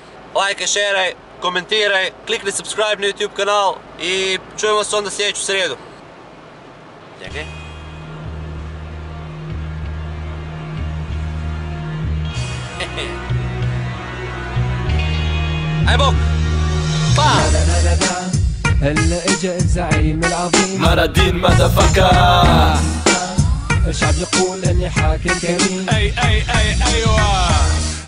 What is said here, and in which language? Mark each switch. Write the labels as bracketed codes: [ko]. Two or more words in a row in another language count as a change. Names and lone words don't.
[hr] Lajkaj, šeraj, komentiraj, klikni subscribe na YouTube kanal i čujemo se onda sljedeću srijedu. Čekaj. Aj bok! Pa! [ar] هلا اجا الزعيم العظيم مرادين مدفكا الشعب يقول اني حاكم كريم اي ايوه